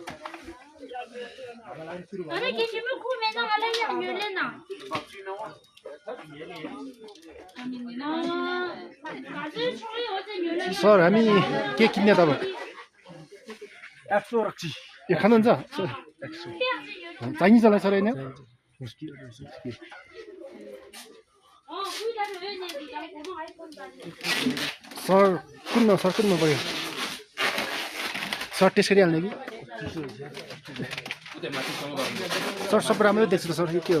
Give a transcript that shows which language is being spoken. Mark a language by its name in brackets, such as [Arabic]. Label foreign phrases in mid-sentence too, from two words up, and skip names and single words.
[Hindi] अरे किसी में खूब मेहनत वाला ही हम ले लेना [Nepali] सर हामी के किन्ने त अब यो खानुहुन्छ चाइनिज होला सर होइन सर कुन पऱ्यो सर टेस्ट गरिहाल्ने कि सर सब राम्रै देख्छु त सर यो के हो